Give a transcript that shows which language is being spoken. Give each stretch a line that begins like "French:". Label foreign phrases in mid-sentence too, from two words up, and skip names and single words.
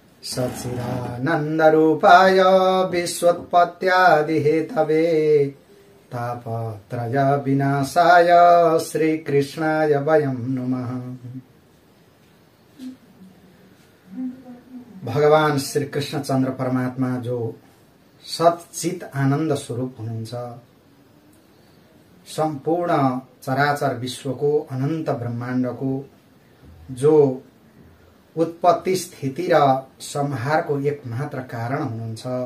Sanskrit: सच्चिदानन्दरूपाय विश्वोत्पत्त्यादिहेतवे तापत्रय विनाशाय श्रीकृष्णाय वयं नमः।
Nepali: भगवान श्री कृष्ण चन्द्र परमात्मा जो सच्चित आनन्द स्वरूप हुनुहुन्छ, सम्पूर्ण चराचर विश्वको अनन्त ब्रह्माण्डको जो उत्पत्ति स्थिति र संहारको एकमात्र कारण हुनुहुन्छ,